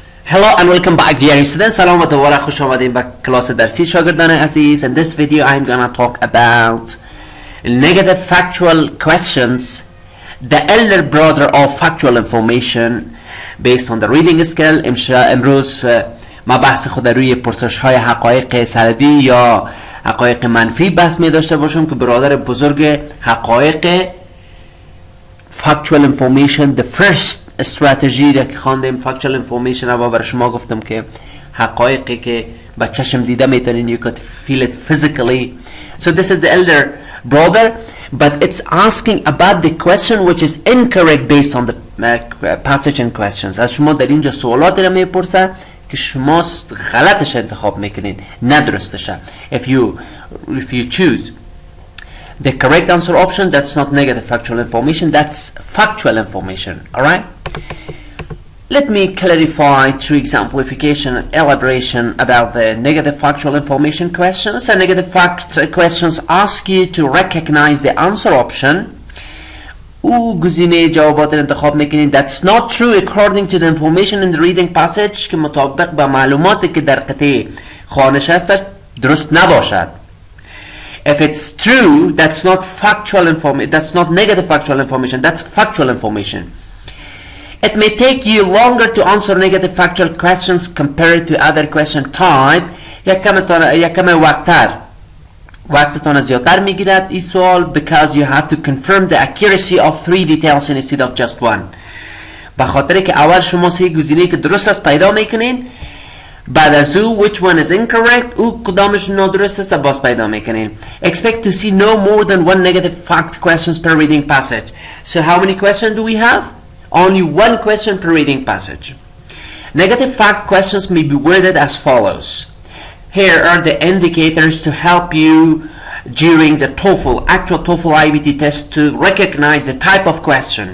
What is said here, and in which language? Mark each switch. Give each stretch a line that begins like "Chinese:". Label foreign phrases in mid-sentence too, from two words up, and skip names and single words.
English: Hello and welcome back dear students.
Persian: سلام و دوباره خوش آمدین به کلاس درسی شاگردان عزیز.
English: In this video I'm gonna talk about negative factual questions, the elder brother of factual information based on the reading skill.
Persian: امروز ما بحث خود روی پرسش های حقایق سلبی یا حقایق منفی بحث می داشته باشم که برادر بزرگ حقایق
English: factual information the first
Persian: استراتژی را که خواندیم
English: factual information
Persian: رو برای شما گفتم که حقایقی که با چشم دیده میتونین
English: you could feel it physically. So this is the elder brother, but it's asking about the question which is incorrect based on the passage and questions.
Persian: از شما در اینجا سوالاتی را میپرسه که شما غلطش انتخاب میکنین نه درستش.
English: If you choose the correct answer option, that's not negative factual information, that's factual information. Alright? Let me clarify through exemplification and elaboration about the negative factual information questions. And negative fact questions ask you to recognize the answer option.
Persian: گزینه جوابات انتخاب میکنین
English: that's not true according to the information in the reading passage
Persian: که مطابق با معلوماتی که در قطعه خوانش هستش درست نباشد.
English: If it's true, that's not factual information, that's not negative factual information, that's factual information. It may take you longer to answer negative factual questions compared to other question type.
Persian: یکم وقتتان زیادتر میگیرد این سوال
English: because you have to confirm the accuracy of 3 details instead of just one.
Persian: بخاطر که اول شما سه گزینه که درست است پیدا میکنین، بعد از او
English: which one is incorrect
Persian: او کدامش نادرست است باز پیدا میکنین.
English: Expect to see no more than one negative fact questions per reading passage. So how many questions do we have? Only one question per reading passage. Negative fact questions may be worded as follows. Here are the indicators to help you during the actual TOEFL IBT test to recognize the type of question.